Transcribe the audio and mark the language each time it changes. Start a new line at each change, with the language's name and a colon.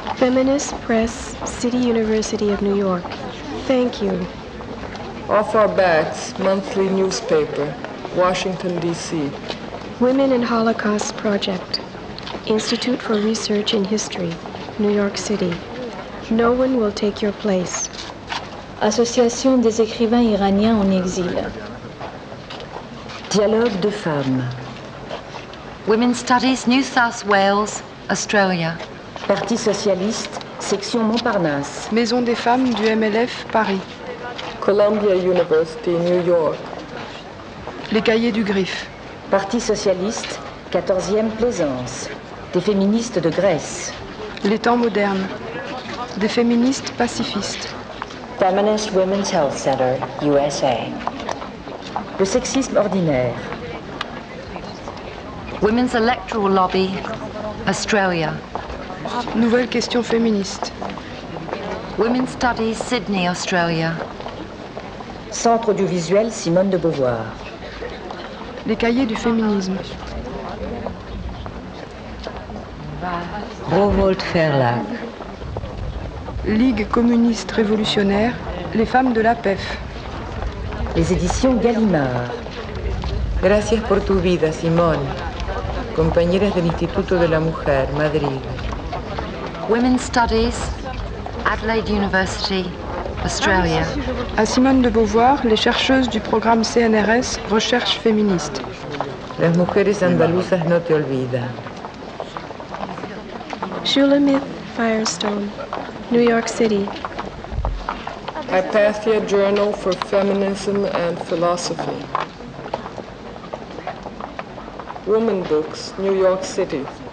English: Feminist Press, City University of New York. Thank you. Off Our Backs, monthly newspaper, Washington, D.C. Women and Holocaust Project, Institute for Research in History, New York City. No one will take your place.
French: Association des écrivains iraniens en exil. Dialogue de femmes.
English: Women's Studies, New South Wales, Australia.
French: Parti socialiste, section Montparnasse. Maison des femmes du MLF, Paris.
English: Columbia University, New York.
French: Les Cahiers du Griffe. Parti socialiste, 14e Plaisance. Des féministes de Grèce. Les temps modernes. Des féministes pacifistes.
English: Feminist Women's Health Center, USA.
French: Le sexisme ordinaire.
English: Women's Electoral Lobby, Australia.
French: Nouvelle question féministe.
English: Women's Studies, Sydney, Australia.
French: Centre audiovisuel Simone de Beauvoir. Les Cahiers du féminisme.
German: Rowohlt Verlag.
French: Ligue communiste révolutionnaire, les femmes de la PEF. Les éditions Gallimard.
Spanish: Gracias por tu vida, Simón. Compañeras del Instituto de la Mujer, Madrid.
English: Women's Studies, Adelaide University, Australia.
French: À Simone de Beauvoir, les chercheuses du programme CNRS Recherche féministe.
Spanish: Las mujeres andaluzas no te olvidan.
English: Shulamith Firestone, New York City. Hypatia Journal for Feminism and Philosophy. Woman Books, New York City.